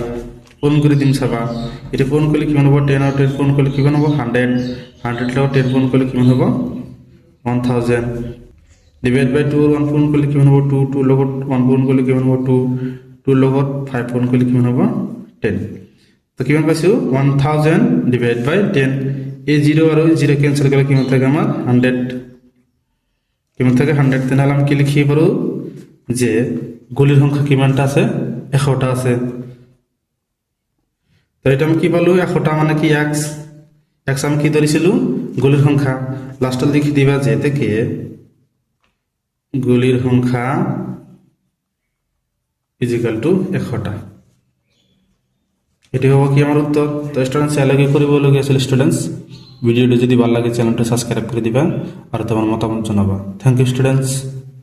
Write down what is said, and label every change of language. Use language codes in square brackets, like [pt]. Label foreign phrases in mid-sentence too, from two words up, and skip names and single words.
[as] পূৰণ কৰি দিম চাবা এটা পূৰণ কৰিলে কিমান হ'ব 10 আৰু 10 পূৰণ কৰিলে কিমান হ'ব 100 100 লগত 10 পূৰণ কৰিলে কিমান হ'ব 1000 [en] divide by [as] 2 1 পূৰণ কৰিলে কিমান হ'ব 2 2 লগত 1 পূৰণ কৰিলে কিমান হ'ব 2 2 লগত 5 পূৰণ কৰিলে কিমান হ'ব 10 তো কিমান পাইছোঁ 1000 [en] divide by [as] 10 এই 0 আৰু 0 কেনসেল কৰিলে কিমান থাকে আমাৰ 100 কিমান থাকে 100 তেনেহ'লে আমি কি লিখিব পাৰোঁ যে গুলিৰ সংখ্যা কিমানটা আছে 100টা আছে তো এটা আমি কি পালো 100টা মানে কি x আমি কি ধৰিছিলো গুলিৰ সংখ্যা লাষ্টত লিখি দিবা যে থেকে গুলিৰ সংখ্যা [en] equal to [as] 100টা এটি হ'ব কি [bn] আমার উত্তর [as] তো স্টুডেন্টস এলাগে কৰিবলগীয়া আছিল স্টুডেন্টস [bn] ভিডিওটি যদি ভালো লাগে চ্যানেলটা সাবস্ক্রাইব করে দিবা আর তোমার মতামত জানাবা [en] thank you students